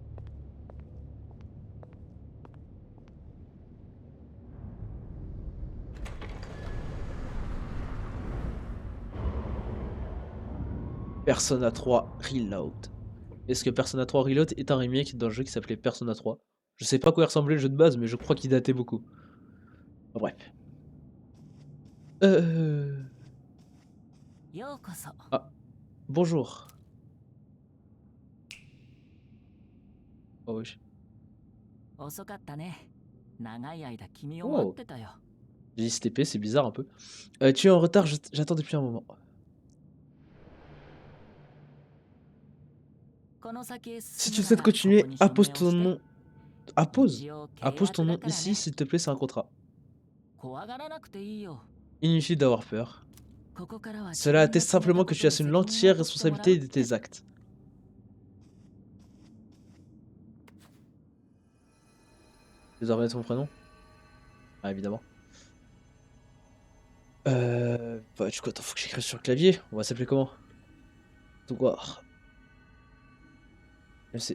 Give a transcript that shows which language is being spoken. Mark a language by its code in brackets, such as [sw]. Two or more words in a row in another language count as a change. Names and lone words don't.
[fr] Persona 3 Reload. Est-ce que Persona 3 Reload est un remake d'un jeu qui s'appelait Persona 3? Je sais pas à quoi il ressemblait le jeu de base, mais je crois qu'il datait beaucoup. Enfin, bref. Euh... [ja] ようこそ。 [fr] Ah, bonjour. Oh oui. [ja] 遅かったね。長い間君を待ってたよ。 [fr] J'ai dit STP, c'est bizarre un peu. Tu es en retard, j'attends depuis un moment. [ja] この先へ [fr] Si [ja] 進 [fr] tu [ja] むな [fr] souhaites [ja] ら [fr] continuer, [ja] ここに [fr] appose [ja] 署名を [fr] ton [ja] して [fr] nom. Appose. [ja] 一応契 [fr] Appose ton [ja] 約 [fr] nom [ja] だから [fr] ici, [ja] ね。 [fr] s'il te plaît, c'est un contrat. [ja] 怖がらなくていいよ。 [fr] Inutile d'avoir peur. [ja] ここからは自 [fr] Cela [ja] 分が [fr] atteste [ja] 決めた [fr] simplement [ja] こ [fr] que [ja] と [fr] tu [ja] に [fr] assumes [ja] 責任を [fr] l'entière [ja] 取ってもらう [fr] responsabilité [ja] っ [fr] de [ja] て [fr] tes actes. Désormais ton prénom? Ah, évidemment. Bah, du coup, attends, faut que j'écrive sur le clavier. On va s'appeler comment? Douar. MC.